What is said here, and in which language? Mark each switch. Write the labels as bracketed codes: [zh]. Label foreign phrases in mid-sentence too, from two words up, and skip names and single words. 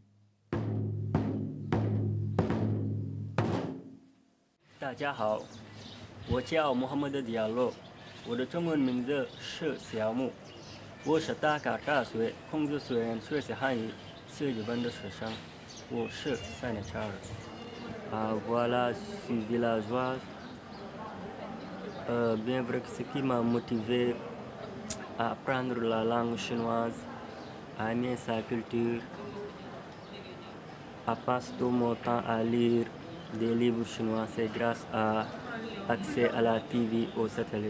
[zh] 大家好，我叫穆罕默德·迪亚洛。我的中文名字是小木，我是达喀尔大学孔子学院学习汉语4级班的学生，我是塞内加尔。 [fr] Voilà, je suis villageois. Bien vrai que ce qui m'a motivé à apprendre la langue chinoise, à aimer sa culture, à passer tout mon temps à lire des livres chinois, c'est grâce à l'accès à la TV au satellite.